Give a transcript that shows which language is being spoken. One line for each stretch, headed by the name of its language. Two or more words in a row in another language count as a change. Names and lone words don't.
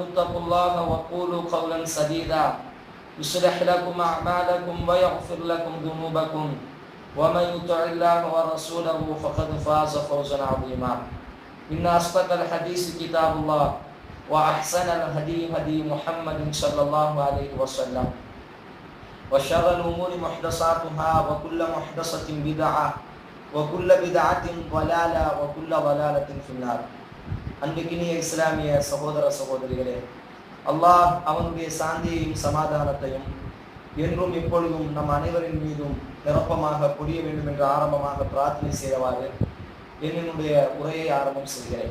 Arabic: اتقوا الله وقولوا قولا سديدا يصلح لكم أعمالكم ويغفر لكم ذنوبكم ومن يطع الله ورسوله فقد فاز فوزا عظيما إن أصدق الحديث كتاب الله وأحسن الهدي هدي محمد صلى الله عليه وسلم وشر الأمور محدثاتها وكل محدثة بدعة وكل بدعة ضلالة وكل ضلالة في النار.
Tamil: அன்பிற்கினிய இஸ்லாமிய சகோதர சகோதரிகளே, அல்லாஹ் அவனுடைய சாந்தியையும் சமாதானத்தையும் என்றும் எப்பொழுதும் நம் அனைவரின் மீதும் நிரப்பமாக பொழிய வேண்டும் என்று ஆரம்பமாக பிரார்த்தனை செய்தவாறு என்னுடைய உரையை ஆரம்பம் செய்கிறேன்.